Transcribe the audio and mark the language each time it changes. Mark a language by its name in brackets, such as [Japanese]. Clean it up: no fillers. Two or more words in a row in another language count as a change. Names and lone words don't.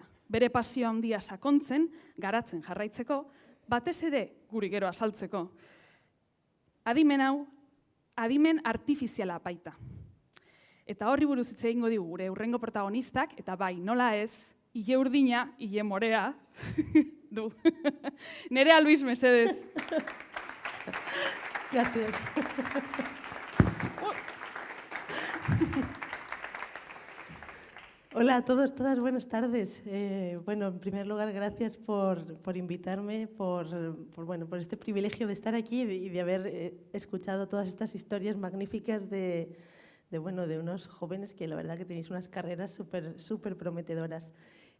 [Basque] Bere pasio handia sakontzen, garatzen jarraitzeko, batez ere guri gero asaltzeko. Adimen hau, adimen artifiziala baita. Eta horri buruz hitz egingo digu gure hurrengo protagonistak, eta bai, nola ez, ile urdina, ile morea, du. Nerea Luis, mesedez. [Spanish] Gracias. Hola a todos, todas, buenas tardes. Bueno, en primer lugar, gracias por invitarme, por este privilegio de estar aquí y de haber escuchado todas estas historias magníficas de unos jóvenes que la verdad que tenéis unas carreras súper prometedoras.